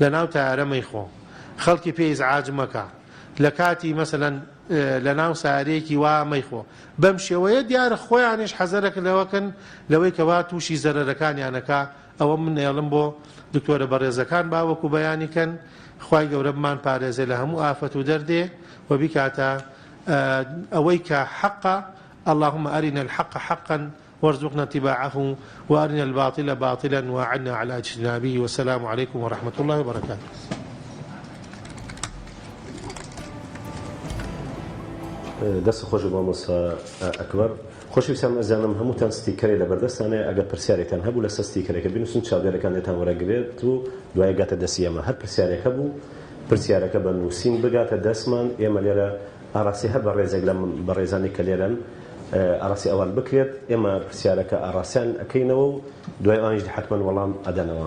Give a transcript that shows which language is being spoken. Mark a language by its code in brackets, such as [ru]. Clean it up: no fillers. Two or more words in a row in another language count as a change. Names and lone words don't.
[ckb] ناو تارەمەیخۆ خەڵکی پێی ئیزعاج مەکە لە کاتی مەسەلەن لە ناو سارەیەکی وا مەیخۆ بەم شێوەیە دیارە خۆیانیش حەزەرەکە لەوەکەن لەوەی کەوا تووشی زەرەرەکانیانەکە ئەوە من نێڵم بۆ دکتۆرە بەڕێزەکان باوەکو بەیانیکەن خوای گەورە بمان پارێزێ لە هەموو ئافەت و دەردێ و بیکاتە ئەوەی کە حەقە [ar] اللهم أرنا الحق حقا وارزقنا اتباعه وأرنا الباطل باطلا وأعنا على اجتنابه والسلام عليكم ورحمة الله وبركاته. [ckb] دەست خۆش بۆ مۆسا ئەکبەر خۆشەویستان ئەزانم هەمووتان ستیکەرێ لە بەردەستانەیە ئەگەر پرسیارێکتان هەبوو لەسەر ستیکەرێکە بنووسن چاودێرەکان لێتان وەرەگرێت و دوای گاتە دەستی ئێمە هەر پرسیارێکە بوو پرسیارەکە بە نووسین بگاتە دەستمان ئێمە لێرە ئاراسی هەر بە ڕێزێک لە بەڕێزانی کە لێرەن ئاراسی ئەوان بکرێت ئێمە پرسیارەکە ئاراسیان ئەەکەینەوە و دوای ئەوانیش حتمەن وەڵام ئەدەنەوە.